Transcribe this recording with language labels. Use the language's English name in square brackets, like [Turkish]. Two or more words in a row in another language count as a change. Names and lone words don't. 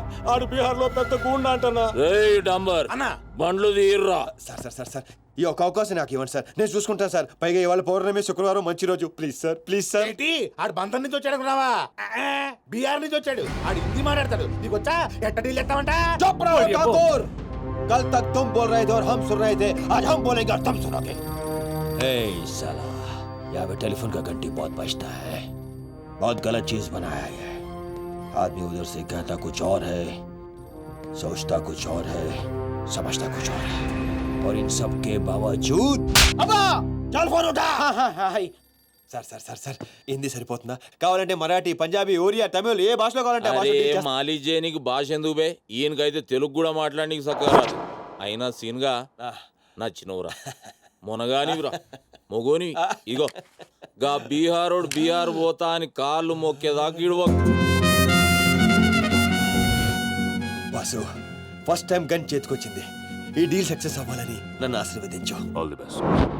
[Telugu] ఆడు బీహార్ లో పెద్ద గూండా అంటన్నా. రేయ్ డంబర్, బండ్లు తీర్రా. సార్ సార్ సార్ సార్ ఈ ఒక్క అవకాశం నాకు ఇవ్వండి సార్, నేను చూసుకుంటాను సార్. పైగా ఇవాళ పౌర్ణమి, శుక్రవారం మంచి రోజు. ప్లీజ్ సార్, ప్లీజ్ సార్. ఆడు బంధం నుంచి వచ్చాడు రావా? బీహార్ నుంచి వచ్చాడు. ఆడు హిందీ మాట్లాడతాడు. నీకు వచ్చా? ఎట్ట డీల్ ఎత్తామంట? [Hindi] चुप रहो ठाकुर, कल तक तुम बोल रहे थे और हम सुन रहे थे, आज हम बोलेंगे और तुम सुनोगे. ए साला, यहाँ पे टेलीफोन का घंटी बहुत बजता है. बहुत गलत चीज बनाया है. आदमी उधर से कहता कुछ और है, सोचता कुछ और है, समझता कुछ और है. और इन सब के बावजूद [Telugu] అబ్బా [Hindi] चल फ़ोन उठा. [Telugu] సార్ సార్ సార్ సార్ హిందీ సరిపోతుందా? కావాలంటే మరాఠీ, పంజాబీ, ఒరియా, తమిళ్ ఏ భాషలో కావాలంటే ఆ భాషలో అరే teach చేస్తా. మాలిష్ చేయనీకి భాష ఎందుకు బే? ఈయనకైతే తెలుగు కూడా మాట్లాడనీకి సక్కగా అయినా సీన్గా నచ్చినవురా, మొనగానివిరా, మొగోని. ఇగో గా బీహారోడు బీహార్ పోతా అని కాళ్ళు మొక్కేదాకా ఇడవ. బాసు [English] first time [Telugu] గన్ చేతికొచ్చింది. ఈ [English] deal success [Telugu] అవ్వాలని నన్ను ఆశీర్వదించు. [English] all the best.